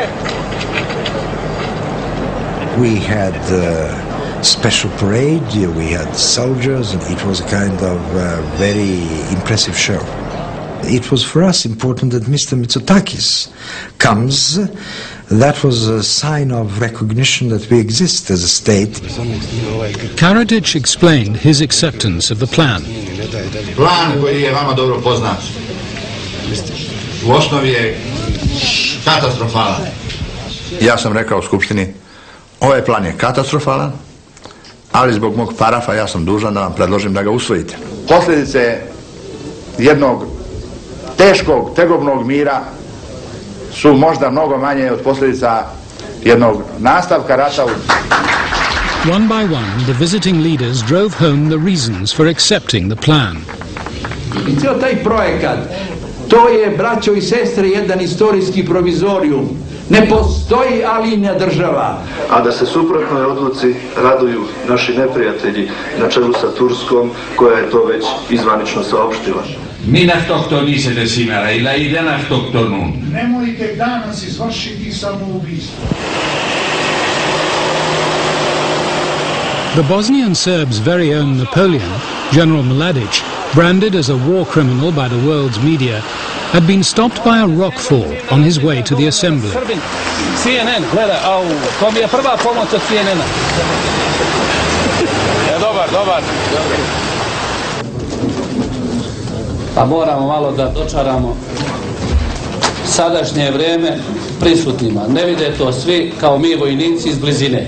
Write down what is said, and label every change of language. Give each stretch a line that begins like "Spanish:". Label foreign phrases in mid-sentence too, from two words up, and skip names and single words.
English: We had special parade, we had soldiers, and it was a kind of very impressive show. It was for us important that Mr. Mitsotakis comes. That was a sign of recognition that we exist as a state. Karadzic explained his acceptance of the plan.
Serbian: Plan koji je vama dobro poznat u osnovi je katastrofalan. Ja sam rekao u Skupštini, ovaj plan je katastrofalan, ali zbog mog parafa ja sam dužan da vam predložim da ga usvojite. Posljedice jednog teškog, tegobnog mira su možda mnogo manje od posljedica jednog nastavka rata. One by one, the visiting leaders drove home the reasons for accepting the plan. I cijel taj projekat, to je, braćo i sestre, jedan istorijski provizorijum. Ne postoji alinja država. A da se suprotnoj odluci raduju naši neprijatelji na čelu sa Turskom, koja je to već izvanično saopštila.
Greek: Μην αυτοκτονήσετε σήμερα, οι λαοί δεν αυτοκτονούν.
Serbian: Nemojte danas izvršiti samoubistvo.
English: The Bosnian Serbs' very own Napoleon, General Mladic, branded as a war criminal by the world's media, had been stopped by a rock fall on his way to the assembly.
Serbian: CNN, gleda, to mi je prva pomoć od CNN-a. Dobar. Pa moramo malo da dočaramo sadašnje vrijeme prisutnima. Ne vide to svi kao mi vojnici iz blizine.